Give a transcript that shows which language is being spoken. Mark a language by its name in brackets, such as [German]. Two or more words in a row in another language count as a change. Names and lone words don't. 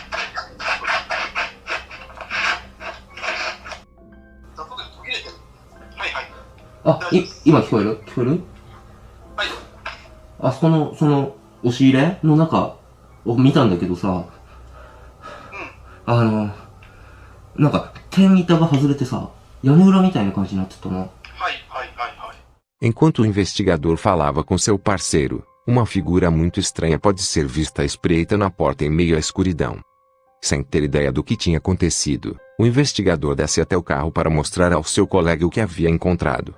[Japanese] あ、今聞こえる？聞こえる？はい。あそこの、押し入れの中を見たんだけどさ、なんか、天板が外れてさ、屋根裏みたいな感じになってたの。 [Portuguese] Enquanto o investigador falava com seu parceiro, uma figura muito estranha pode ser vista à espreita na porta em meio à escuridão. Sem ter ideia do que tinha acontecido, o investigador desce até o carro para mostrar ao seu colega o que havia encontrado.